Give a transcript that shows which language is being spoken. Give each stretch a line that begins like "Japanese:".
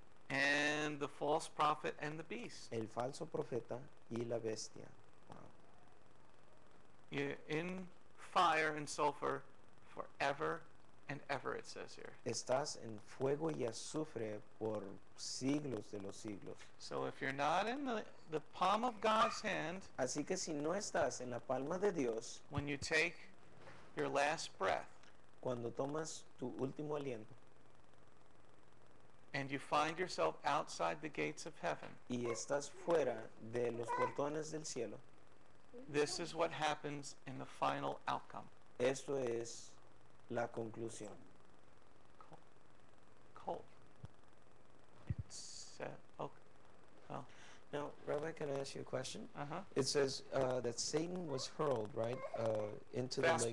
English: and the false prophet and the beast.
Spanish: el falso profeta y la bestia.
English: Wow. You're in fire and sulfur forever and ever, it says here.
Spanish: Estás en fuego y azufre por siglos de los siglos.
English: So if you're not in the palm of God's hand,
Spanish: Así que si no estás en la palma de Dios,
English: when you take your last breath
Spanish: cuando tomas tu último aliento
English: and you find yourself outside the gates of heaven,
Spanish: y estás fuera de los portones del cielo,
English: this is what happens in the final outcome.
Spanish: esto es la conclusión.
English: Cold. It's okay. Oh, Now, Rabbi, can I ask you a question? uh-huh. It says that Satan was hurled, right, into the lake.